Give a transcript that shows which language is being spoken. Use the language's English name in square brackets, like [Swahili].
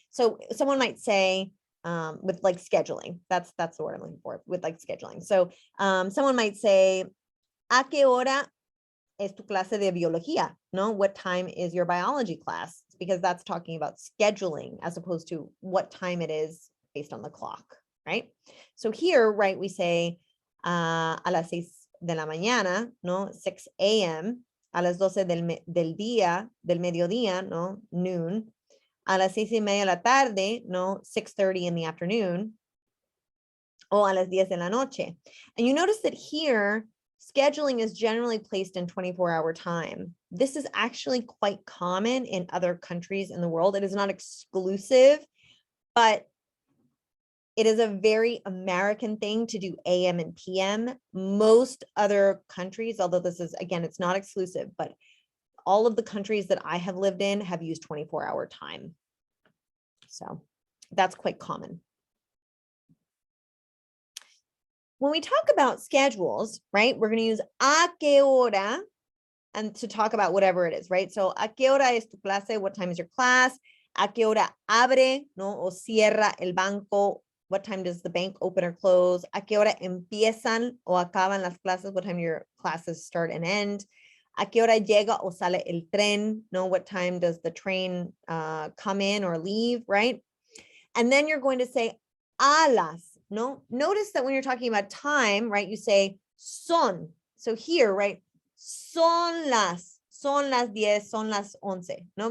[English] So someone might say, with like scheduling, that's the word I'm looking for, with like scheduling. So someone might say, [Spanish] ¿a qué hora es tu clase de biología? [English] No, what time is your biology class? Because that's talking about scheduling as opposed to what time it is based on the clock, right? So here, right, we say [Spanish] a las 6 de la mañana, no, 6 a.m., a las 12 del día, del mediodía, no, [English] noon, [Spanish] a las 6:30 de la tarde, no, [English] 6:30 in the afternoon, [Spanish] o a las 10 de la noche. [English] And you notice that here, scheduling is generally placed in 24-hour time. This is actually quite common in other countries in the world. It is not exclusive, but it is a very American thing to do AM and PM. Most other countries, although this is, again, it's not exclusive, but all of the countries that I have lived in have used 24-hour time. So that's quite common. When we talk about schedules, right, we're going to use [Spanish] a qué hora [English] and to talk about whatever it is, right? [Spanish] So a qué hora es tu clase? [English] What time is your class? [Spanish] A qué hora abre, no, o cierra el banco? [English] What time does the bank open or close? [Spanish] A qué hora empiezan o acaban las clases? [English] What time your classes start and end? [Spanish] A qué hora llega o sale el tren? [English] No, what time does the train come in or leave, right? And then you're going to say [Spanish] a las, [English] no? Notice that when you're talking about time, right, you say son. So here, right, [Spanish] son las 10, son las 11, no?